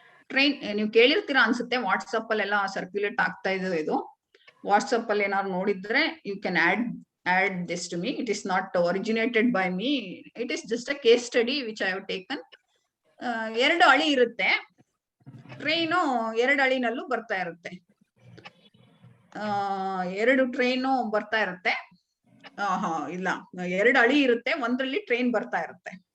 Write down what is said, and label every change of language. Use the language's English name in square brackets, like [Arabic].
[Kannada] Train ನೀವು ಕೇಳಿರ್ತೀರಾ ಅನ್ಸುತ್ತೆ, WhatsApp ಅಲ್ಲೆಲ್ಲ ಸರ್ಕ್ಯುಲೇಟ್ ಆಗ್ತಾ ಇದೆ ಇದು. ವಾಟ್ಸಪ್ ಅಲ್ಲಿ ಏನಾದ್ರು ನೋಡಿದ್ರೆ [English] You can add this to me. It is not originated by me, it is just a case study which I have taken. [Kannada] ಎರಡು ಹಳಿ ಇರುತ್ತೆ, ಟ್ರೈನು ಎರಡು ಹಳಿನಲ್ಲೂ ಬರ್ತಾ ಇರುತ್ತೆ, ಎರಡು ಟ್ರೈನು ಬರ್ತಾ ಇರುತ್ತೆ. ಇಲ್ಲ, ಎರಡು ಹಳಿ ಇರುತ್ತೆ, ಒಂದ್ರಲ್ಲಿ ಟ್ರೈನ್ ಬರ್ತಾ ಇರುತ್ತೆ.